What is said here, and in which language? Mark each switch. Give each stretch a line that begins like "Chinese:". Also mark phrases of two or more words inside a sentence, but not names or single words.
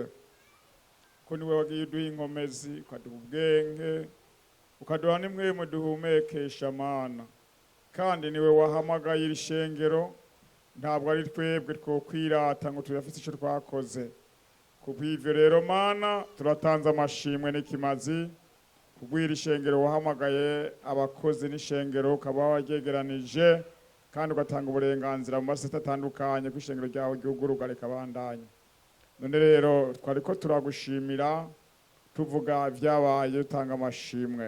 Rundi: Ko niwe wagiye uduha inkomezi, ukaduha ubwenge, ukaduha nimwe mu duhumekesha Mana. Kandi niwe wahamagaye irishengero, ntabwo ari twebwe twokwirata ngo tuyafite icyo twakoze. Kubw'ivyo rero Mana turatanze amashimwe n'ikimazi kubw'iri shengero wahamagaye abakozi n'ishengero ukaba wagegeranije kandi ugatanga uburenganzira mu maseta atandukanye kw'ishengero ryawe gihuguruka rikabandanya. None rero twariko turagushimira tuvuga vyabaye utanga amashimwe.